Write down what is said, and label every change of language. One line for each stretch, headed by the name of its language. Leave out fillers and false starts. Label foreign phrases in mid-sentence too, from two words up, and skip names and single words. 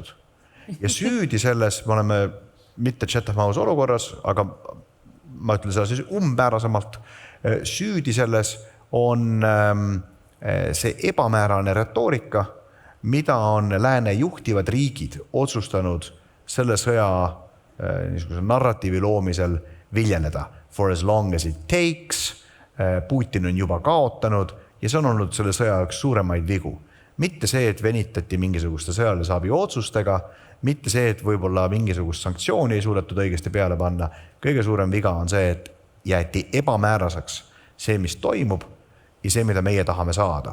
Estonian: Ja süüdi selles, me oleme mitte Chatham House olukorras, aga ma ütlen seda siis umbmäärasemalt, süüdi selles on see ebamäärane retoorika, mida on lääne juhtivad riigid otsustanud selle sõja niisuguse narratiivi loomisel viljeleda.
English: For as long as it takes,
Estonian: Putin on juba kaotanud ja see on olnud selle sõja üks suuremaid vigu. Mitte see, et venitati mingisuguste sõjalise abi otsustega, mitte see, et võib-olla mingisugust sanktsiooni ei suudetud õigesti peale panna. Kõige suurem viga on see, et jäeti ebamääraseks see, mis toimub ja see, mida meie tahame saada.